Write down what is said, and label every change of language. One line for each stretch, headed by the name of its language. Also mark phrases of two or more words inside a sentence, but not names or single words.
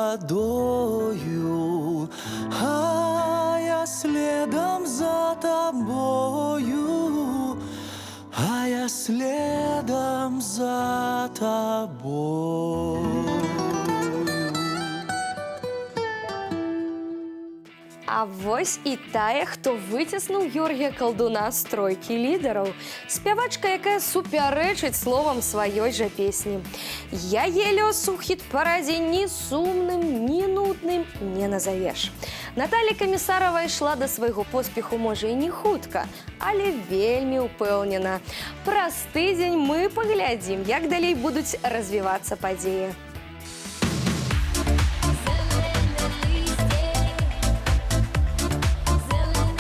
Russian: водою, а я следом за тобою, а я следом за тобою.
Belarusian: А вось і тая, хто выціснуў Георгія Калдуна з тройкі лідараў. Спявачка, якая супярэчыць словам сваёй жа песні. Яе лёс у хіт-парадзе ні сумным, ні нудным не назавеш. Наталля Камісарава ішла да свайго поспеху, можа, і не хутка, але вельмі ўпэўнена. Праз тыдзень мы паглядзім, як далей будуць развівацца падзеі.
Ukrainian: Зелене листья,